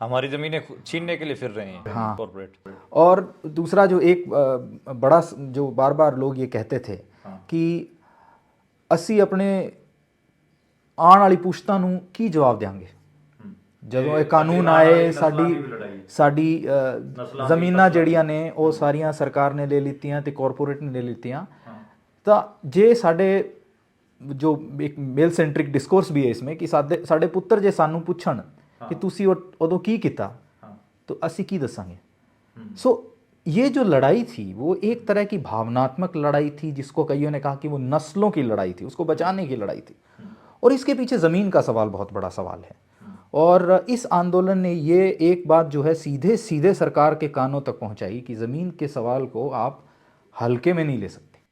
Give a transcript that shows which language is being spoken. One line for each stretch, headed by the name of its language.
Hindi: हमारी जमीनें छीनने के लिए फिर रहे हैं हाँ। कॉर्पोरेट। और दूसरा जो एक बड़ा जो बार बार लोग ये कहते थे कि
Punjabi: असी अपने आने वाली पुश्तां नूं की जवाब देंगे ਜਦੋਂ ਇਹ ਕਾਨੂੰਨ ਆਏ। ਸਾਡੀ ਜ਼ਮੀਨਾਂ ਜਿਹੜੀਆਂ ਨੇ ਉਹ ਸਾਰੀਆਂ ਸਰਕਾਰ ਨੇ ਲੈ ਲਿੱਤੀਆਂ ਤੇ ਕਾਰਪੋਰੇਟ ਨੇ ਲੈ ਲਿੱਤੀਆਂ। ਤਾਂ ਜੇ ਸਾਡੇ ਜੋ ਇੱਕ ਮੇਲ ਸੈਂਟਰਿਕ ਡਿਸਕੋਰਸ ਵੀ ਹੈ इसमें ਕਿ ਸਾਡੇ ਪੁੱਤਰ ਜੇ ਸਾਨੂੰ ਪੁੱਛਣ ਕਿ ਤੁਸੀਂ ਉਦੋਂ ਕੀ ਕੀਤਾ तो ਅਸੀਂ ਕੀ ਦੱਸਾਂਗੇ।
Hindi: सो ये जो लड़ाई थी वो एक तरह की भावनात्मक लड़ाई थी, जिसको कईयों ने कहा कि वो नस्लों की लड़ाई थी, उसको बचाने की लड़ाई थी। और इसके पीछे ज़मीन का सवाल बहुत बड़ा सवाल है। और इस आंदोलन ने ये एक बात जो है सीधे सीधे सरकार के कानों तक पहुंचाई कि ज़मीन के सवाल को आप हल्के में नहीं ले सकते।